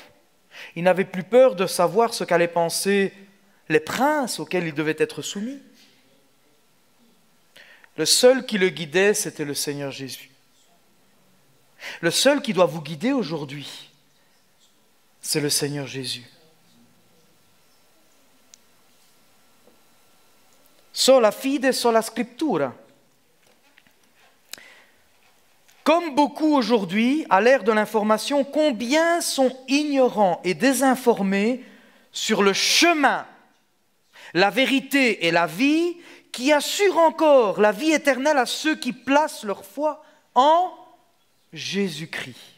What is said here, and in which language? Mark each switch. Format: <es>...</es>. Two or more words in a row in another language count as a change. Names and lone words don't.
<fr>Il n'avait plus peur de savoir ce qu'allaient penser les princes auxquels il devait être soumis. Le seul qui le guidait, c'était le Seigneur Jésus. Le seul qui doit vous guider aujourd'hui, c'est le Seigneur Jésus.</fr> <la>Sola fide, sola scriptura.</la> <fr>Comme beaucoup aujourd'hui, à l'ère de l'information, combien sont ignorants et désinformés sur le chemin, la vérité et la vie, qui assurent encore la vie éternelle à ceux qui placent leur foi en Jésus-Christ.</fr>